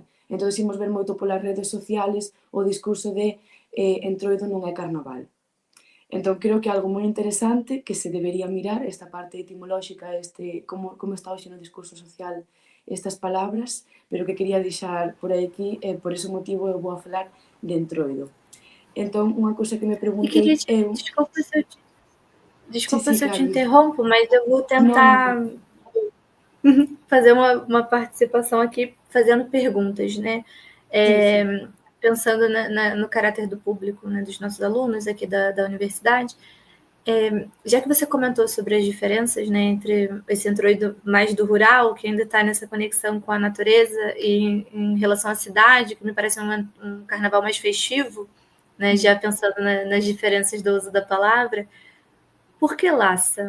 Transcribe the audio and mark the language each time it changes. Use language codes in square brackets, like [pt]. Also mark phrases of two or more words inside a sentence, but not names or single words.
[gl] Entón, imos ver moito polas redes sociales o discurso de entroido non é carnaval. Entón, creo que é algo moi interesante que se debería mirar, esta parte etimolóxica, como está hoxe no discurso social estas palabras, pero que quería deixar por aquí e por ese motivo eu vou a falar de entroido. Entón, unha cousa que me [pt] E queria preguntei te, eu... desculpa [gl] Sí, [pt] se eu te [gl] claro. [pt] interrompo, mas eu vou [gl] Non, non. [pt] tentar fazer uma participação aqui fazendo perguntas, né? [gl] Sí. [pt] Pensando no caráter do público, né, dos nossos alunos aqui da universidade, já que você comentou sobre as diferenças, né, entre esse introito mais do rural, que ainda está nessa conexão com a natureza, e em relação à cidade, que me parece um carnaval mais festivo, né, já pensando nas diferenças do uso da palavra, por que laça?